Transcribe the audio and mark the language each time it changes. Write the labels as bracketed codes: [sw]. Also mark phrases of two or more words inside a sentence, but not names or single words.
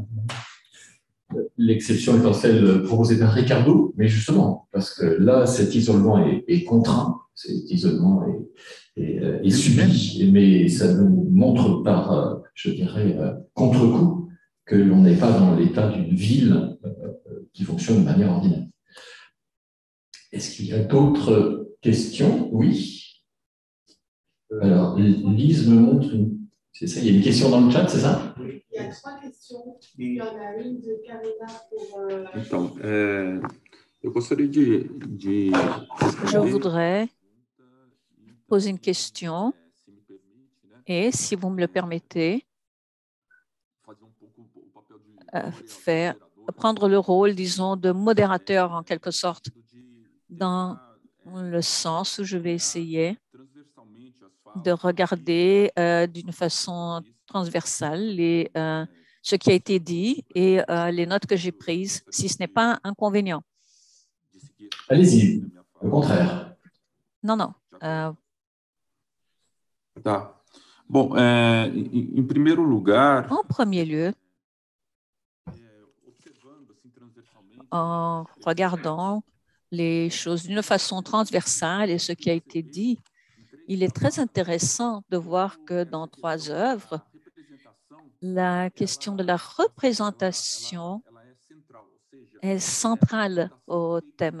[fr] L'exception étant celle proposée par Ricardo, mais justement, parce que là, cet isolement est contraint, cet isolement est subi, mais ça nous montre par, je dirais, contre-coup, que l'on n'est pas dans l'état d'une ville qui fonctionne de manière ordinaire. Est-ce qu'il y a d'autres questions? Oui. Alors, Lise me montre une... C'est ça, il y a une question dans le chat, c'est ça? Il y a 3 questions. Il y en a une de Carina pour... [pt] Então, eu gostaria de... [fr] Je voudrais poser une question et, si vous me le permettez, prendre le rôle, disons, de modérateur en quelque sorte, dans le sens où je vais essayer de regarder d'une façon transversale ce qui a été dit et les notes que j'ai prises, si ce n'est pas inconvénient. Allez-y, au contraire. Non, non. [pt] Tá. Bom, em primeiro lugar... [fr] En premier lieu, en regardant les choses d'une façon transversale et ce qui a été dit, il est très intéressant de voir que dans 3 œuvres, la question de la représentation est centrale au thème.